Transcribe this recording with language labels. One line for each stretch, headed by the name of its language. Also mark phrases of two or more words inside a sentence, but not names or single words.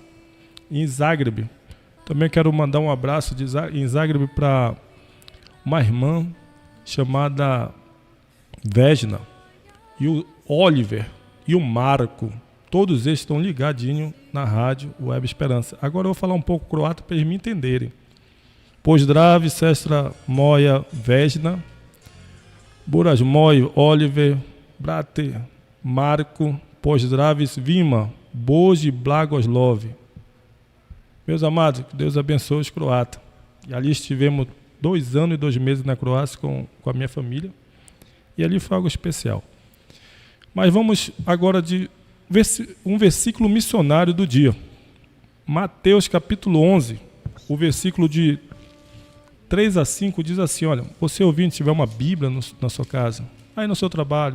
Portuguese: Em Zagreb, também quero mandar um abraço em Zagreb para uma irmã chamada Vesna, e o Oliver e o Marco, todos eles estão ligadinhos na rádio Web Esperança. Agora eu vou falar um pouco croata para eles me entenderem.
Croatian: Pozdrav, sestra moja Vesna, buras moj Oliver, brate Marco, pozdrav svima, bože blagoslov.
Portuguese: Meus amados, que Deus abençoe os croatas. E ali estivemos 2 anos e 2 meses na Croácia com a minha família. E ali foi algo especial. Mas vamos agora de um versículo missionário do dia. Mateus capítulo 11, o versículo de 3 a 5 diz assim, olha, você ouvinte, tiver uma Bíblia na sua casa, aí no seu trabalho.